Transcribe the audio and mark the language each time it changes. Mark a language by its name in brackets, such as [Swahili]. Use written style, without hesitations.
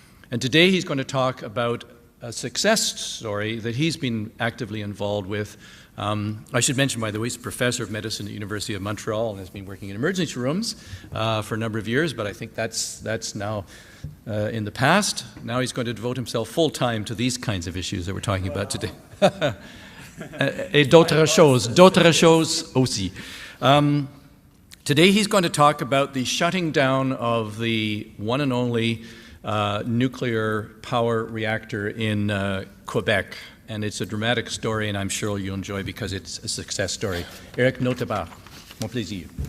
[English] And today he's going to talk about a success story that he's been actively involved with. I should mention, by the way, he's a professor of medicine at the University of Montreal and has been working in emergency rooms for a number of years, but I think that's now in the past. Now he's going to devote himself full-time to these kinds of issues that we're talking about today. [French] Et d'autres choses aussi. [English] Today he's going to talk about the shutting down of the one and only nuclear power reactor in Quebec. And it's a dramatic story, and I'm sure you'll enjoy because it's a success story. [French] Eric Notebaert, mon plaisir.